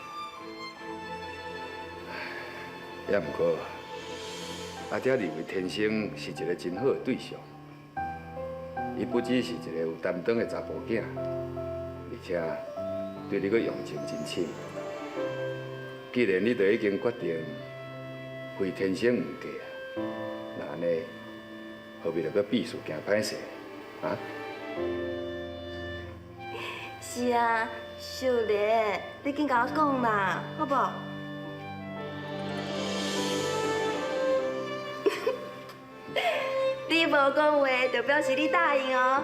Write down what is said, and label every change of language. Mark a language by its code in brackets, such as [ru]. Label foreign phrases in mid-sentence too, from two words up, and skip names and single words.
[nan] 也毋过，阿爹认为天生是一个真好的对象，伊不只是一个有担当的查甫囝，而且对你阁用情真深。既然你都已经决定非天生唔嫁，那安尼何必着搁避事惊歹势啊？是啊，秀莲，你紧甲我讲啦，好不？你无讲话，就表示你答应哦。